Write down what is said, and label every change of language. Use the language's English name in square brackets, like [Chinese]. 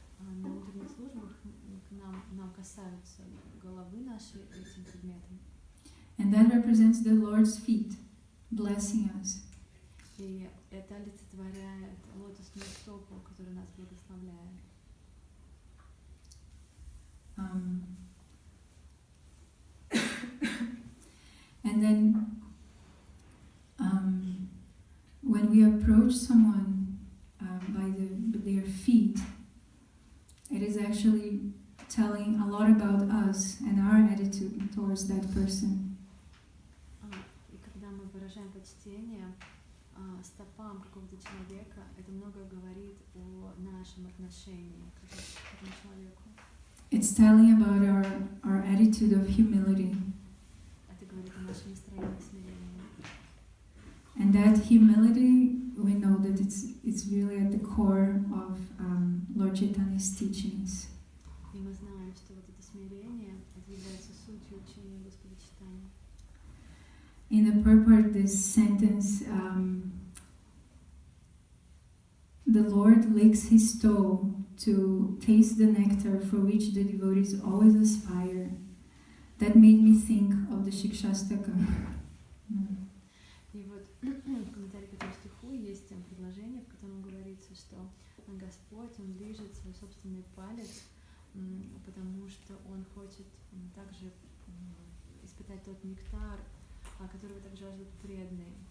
[Russian] На утренних службах нам касаются головы нашей этим предметом. [English] And that represents the Lord's feet, blessing us. [Russian] И это олицетворяет лотосную стопу, которая нас благословляет. [English] And then when we approach someone by their feet, it is actually telling a lot about us and our attitude towards that person. [Russian] И когда мы выражаем почтение стопам какого-то человека, это многое говорит о нашем отношении к этому человеку. [English] It's telling about our attitude of humility. [Russian] Это говорит о нашем настроении смирения. [English] And that humility, we know that it's really at the core of Lord Chaitanya's teachings. [Russian] И мы знаем, что вот это смирение, это является сутью учения Господа Чайтаньи. [English] In the purport, this sentence, the Lord licks his toe to taste the nectar for which the devotees always aspire. That made me think of the Shikshastaka. [Russian] И вот в комментарии к этому стиху есть предложение, в котором говорится, что Господь, Он лижет свой собственный палец, потому что Он хочет также испытать тот нектар, которого так жаждут преданные.